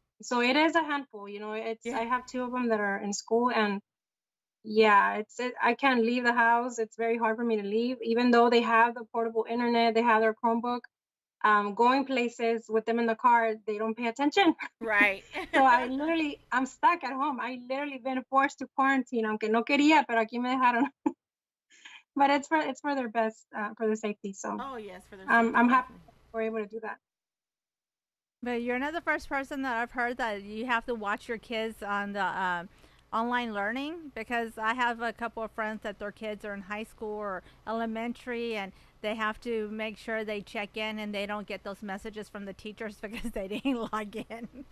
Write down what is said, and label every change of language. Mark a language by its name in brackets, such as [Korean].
[English] So it is a handful, I have two of them that are in school, and yeah, I can't leave the house. It's very hard for me to leave, even though they have the portable internet, they have their Chromebook. Going places with them in the car, they don't pay attention. Right. So I'm stuck at home. I literally been forced to quarantine, [Spanish] aunque no quería, pero aquí me dejaron. [English] But it's for their best, for their safety. So. Oh yes, for their safety. I'm happy we're able to do that. But you're not the first person that I've heard that you have to watch your kids on the online learning, because I have a couple of friends that their kids are in high school or elementary, and they have to make sure they check in and they don't get those messages from the teachers because they didn't log in.